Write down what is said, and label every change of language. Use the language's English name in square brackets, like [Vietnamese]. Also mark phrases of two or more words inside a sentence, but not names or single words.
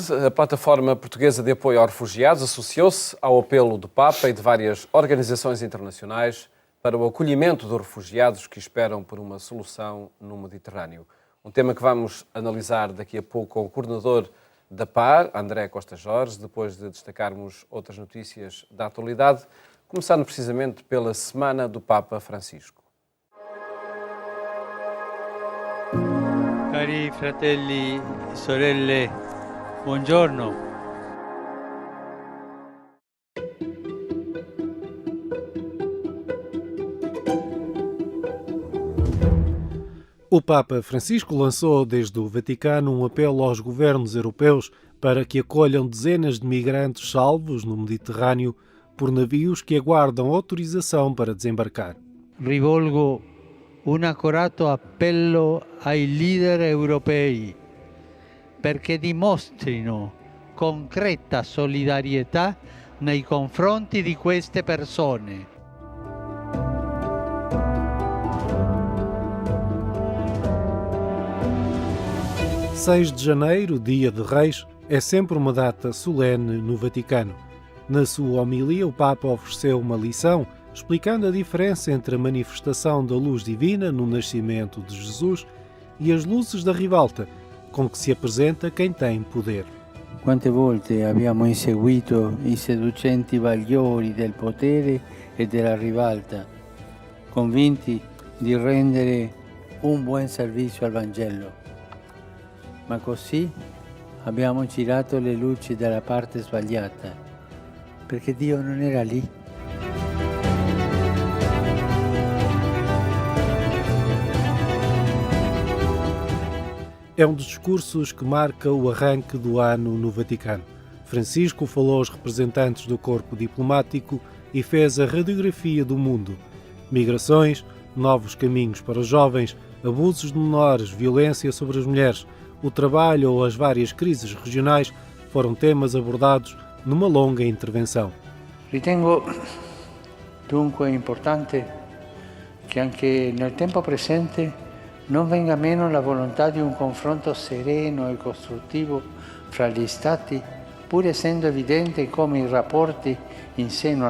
[Portuguese] A Plataforma Portuguesa de Apoio aos Refugiados associou-se ao apelo do Papa e de várias organizações internacionais para o acolhimento dos refugiados que esperam por uma solução no Mediterrâneo. Um tema que vamos analisar daqui a pouco com o coordenador da PAR, André Costa Jorge, depois de destacarmos outras notícias da atualidade, começando precisamente pela Semana do Papa Francisco. [Italian] Cari fratelli e sorelle, buongiorno. [Portuguese] O Papa Francisco lançou desde o Vaticano um apelo aos governos europeus para que acolham dezenas de migrantes salvos no Mediterrâneo por navios que aguardam autorização para desembarcar. [Italian] Rivolgo un accorato appello ai leader europei perché dimostrino concreta solidarietà nei confronti di queste persone. [Portuguese] 6 de janeiro, dia de Reis, é sempre uma data solene no Vaticano. Na sua homilia, o Papa ofereceu uma lição explicando a diferença entre a manifestação da luz divina no nascimento de Jesus e as luzes da ribalta, com que se apresenta quem tem poder. [Italian] Quante volte abbiamo inseguito i seducenti bagliori del potere e della ribalta, convinti di rendere un buon servizio al Vangelo. Ma così abbiamo girato le luci dalla parte sbagliata, perché Dio non era lì. [Portuguese] É um dos discursos que marca o arranque do ano no Vaticano. Francisco falou aos representantes do corpo diplomático e fez a radiografia do mundo. Migrações, novos caminhos para os jovens, abusos de menores, violência sobre as mulheres, o trabalho ou as várias crises regionais foram temas abordados numa longa intervenção. [Italian] Ritengo dunque importante che anche nel tempo presente non venga meno la volontà di un confronto sereno e costruttivo fra gli Stati, pur essendo evidente come i rapporti in seno